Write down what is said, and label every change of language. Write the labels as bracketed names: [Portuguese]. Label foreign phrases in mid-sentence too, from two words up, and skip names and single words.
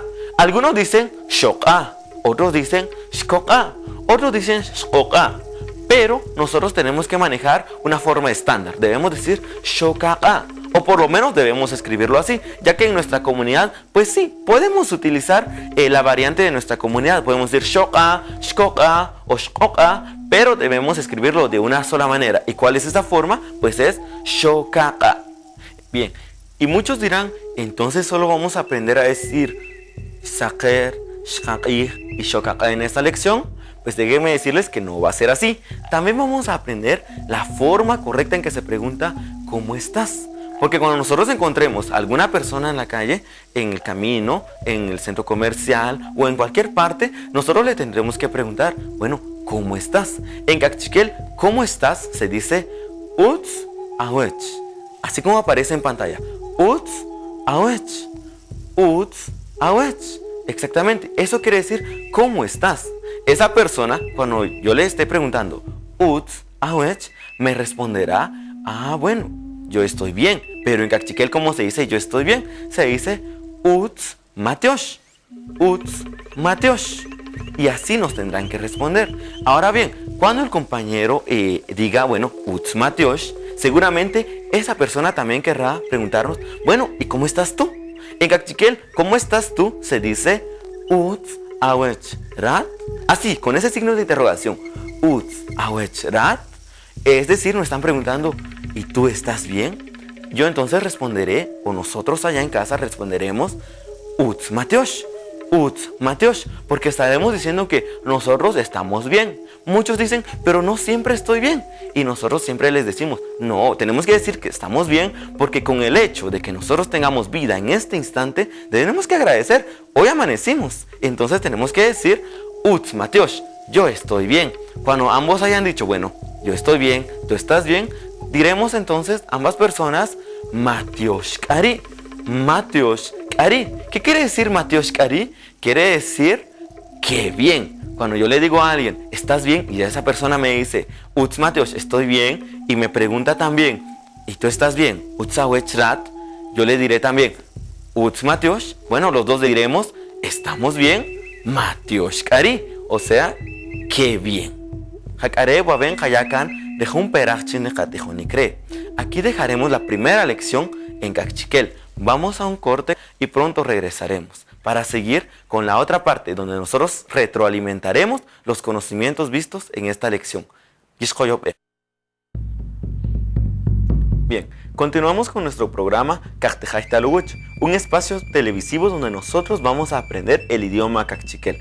[Spanish] Algunos dicen shoka'a, otros dicen shkoka'a, otros dicen shkoka'a. Pero nosotros tenemos que manejar una forma estándar. Debemos decir shoka'a, o por lo menos debemos escribirlo así, ya que en nuestra comunidad, pues sí, podemos utilizar la variante de nuestra comunidad. Podemos decir shoka'a, shkoka'a o shkoka'a, pero debemos escribirlo de una sola manera. ¿Y cuál es esa forma? Pues es shoka'a. Bien, y muchos dirán, entonces solo vamos a aprender a decir saker, shaqir y shoka'a en esta lección. Pues déjenme decirles que no va a ser así. También vamos a aprender la forma correcta en que se pregunta ¿cómo estás? Porque cuando nosotros encontremos a alguna persona en la calle, en el camino, en el centro comercial o en cualquier parte, nosotros le tendremos que preguntar, bueno, ¿cómo estás? En Cachiquel, ¿cómo estás? Se dice [Kaqchikel] Uts awech. [Spanish] Así como aparece en pantalla. [Kaqchikel] Uts awech. Uts awech. [Spanish] Exactamente. Eso quiere decir ¿cómo estás? Esa persona, cuando yo le esté preguntando [Kaqchikel] Uts awech, [Spanish] me responderá, bueno, yo estoy bien. Pero en Cachiquel, ¿cómo se dice yo estoy bien? Se dice [Kaqchikel] Uts matiosh. Uts matiosh. [Spanish] Y así nos tendrán que responder. Ahora bien, cuando el compañero diga, bueno, [Kaqchikel] Uts matiosh, [Spanish] seguramente esa persona también querrá preguntarnos, bueno, ¿y cómo estás tú? En Cachiquel, ¿cómo estás tú? Se dice [Kaqchikel] Uts awech rat. [Spanish] Así, con ese signo de interrogación. [Kaqchikel] Uts awech rat. [Spanish] Es decir, nos están preguntando, ¿y tú estás bien? Yo entonces responderé, o nosotros allá en casa responderemos, [Kaqchikel] Uts matiosh. Uts matiosh, [Spanish] porque estaremos diciendo que nosotros estamos bien. Muchos dicen, pero no siempre estoy bien. Y nosotros siempre les decimos, no, tenemos que decir que estamos bien, porque con el hecho de que nosotros tengamos vida en este instante, tenemos que agradecer, hoy amanecimos. Entonces tenemos que decir, [Kaqchikel] Uts matiosh, [Spanish] yo estoy bien. Cuando ambos hayan dicho, bueno, yo estoy bien, tú estás bien, diremos entonces ambas personas, [Kaqchikel] matiosh kari. Matiosh kari. [Spanish] ¿Qué quiere decir [Kaqchikel] matiosh kari? [Spanish] Quiere decir que bien. Cuando yo le digo a alguien, ¿estás bien? Y esa persona me dice, [Kaqchikel] Uts matiosh, [Spanish] estoy bien. Y me pregunta también, ¿y tú estás bien? [Kaqchikel] Uts awech rat. [Spanish] Yo le diré también, [Kaqchikel] Uts matiosh. [Spanish] Bueno, los dos diremos, ¿estamos bien? [Kaqchikel] Matiosh kari. [Spanish] O sea, qué bien. Hakare waben hayakan dejó un perachin de. Aquí dejaremos la primera lección en Cachiquel. Vamos a un corte y pronto regresaremos para seguir con la otra parte donde nosotros retroalimentaremos los conocimientos vistos en esta lección. Bien, continuamos con nuestro programa Cachtejaitalugüech, un espacio televisivo donde nosotros vamos a aprender el idioma cachiquel.